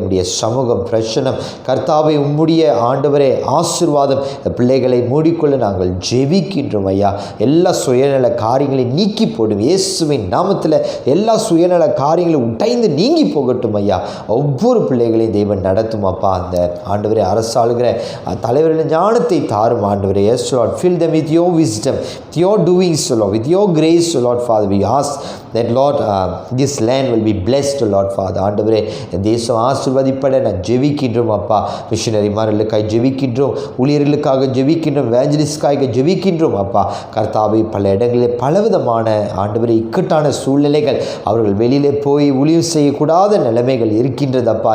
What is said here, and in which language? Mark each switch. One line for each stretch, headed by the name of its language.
Tamil: உம்முடைய சமூகம் பிரசனம் கர்த்தாவே, உம்முடைய ஆண்டவரே ஆசீர்வாதம் பிள்ளைகளை மூடிக்கொள்ள நாங்கள் ஜெபிக்கின்றோம் ஐயா. எல்லா சுயநல காரியங்களை நீக்கி போடும் இயேசுவின் நாமத்தில். எல்லா சுயநல காரியங்களும் உடைந்து நீங்கி போகட்டும் ஐயா. ஒவ்வொரு பிள்ளைகளையும் தெய்வன் நடத்தும் அப்பா. அந்த ஆண்டவரே அரசாளுகிற தலைவர்களின் ஞானத்தை தாரும் ஆண்டவரே.
English: Yes Lord, fill them with your wisdom, with your doings Lord, with your grace Lord Father. We ask that Lord, this land will be blessed, Lord Father.
Tamil: ஆண்டவரே தேசம் ஆசீர்வதிப்பட நான் ஜெபிக்கின்றோம் அப்பா. மிஷனரிமார்களுக்காக ஜெபிக்கின்றோம், ஊழியர்களுக்காக ஜெபிக்கின்றோம், எவாஞ்சலிஸ்ட்காக ஜெபிக்கின்றோம் அப்பா. கர்த்தாவே பல இடங்களில் பலவிதமான ஆண்டவரே இக்கட்டான சூழ்நிலைகள், அவர்கள் வெளியிலே போய் ஊழியம் செய்யக்கூடாத நிலைமைகள் இருக்கின்றது அப்பா.